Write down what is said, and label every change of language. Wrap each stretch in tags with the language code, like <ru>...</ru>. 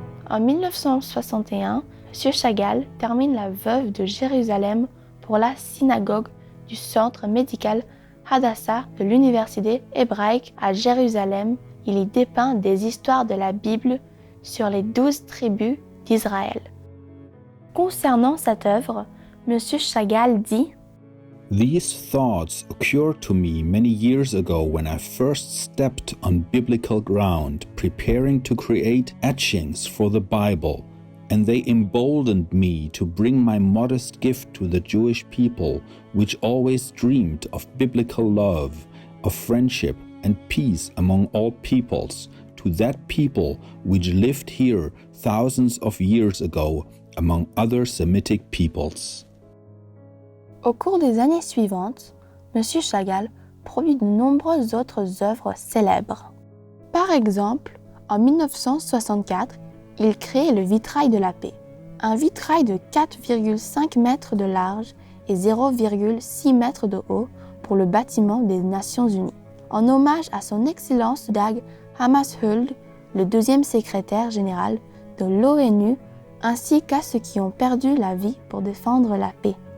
<fr>En 1961, M. Chagall termine La Veuve de Jérusalem pour la synagogue du centre médical Hadassah de l'université hébraïque à Jérusalem il y dépeint des histoires de la Bible sur les 12 tribus d'Israël. Concernant cette œuvre, M. Chagall dit «</fr> <en>These thoughts occurred to me many years ago when I first stepped on biblical ground, preparing to create etchings for the Bible, and they emboldened me to bring my modest gift to the Jewish people, which always dreamed of biblical love, of friendship and peace among all peoples, to that people which lived here thousands of years ago among other Semitic peoples. »</en> <fr>Au cours des années suivantes, M. Chagall produit de nombreuses autres œuvres célèbres. Par exemple, en 1964, il crée le vitrail de la paix, un vitrail de 4,5 mètres de large et 0,6 mètres de haut pour le bâtiment des Nations Unies, en hommage à son Excellence Dag Hammarskjöld, le deuxième secrétaire général de l'ONU, ainsi qu'à ceux qui ont perdu la vie pour défendre la paix.</fr>